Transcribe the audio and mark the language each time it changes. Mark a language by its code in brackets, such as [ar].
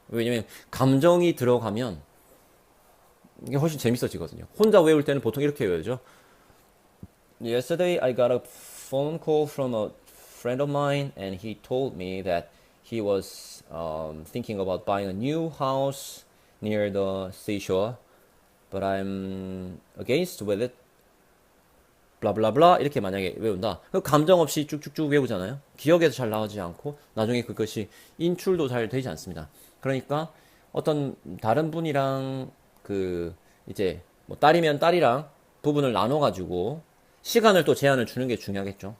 [ko] 왜냐면 감정이 들어가면 이게 훨씬 재밌어지거든요. 혼자 외울 때는 보통 이렇게 외우죠. [en] Yesterday I got a phone call from a friend of mine and he told me that he was thinking about buying a new house near the seashore, but I'm against with it. [ko] 블라블라블라 이렇게 만약에 외운다. 그 감정 없이 쭉쭉쭉 외우잖아요. 기억에서 잘 나오지 않고 나중에 그것이 인출도 잘 되지 않습니다. 그러니까 어떤 다른 분이랑 이제 뭐 딸이면 딸이랑 부분을 나눠 가지고 시간을 또 제한을 주는 게 중요하겠죠.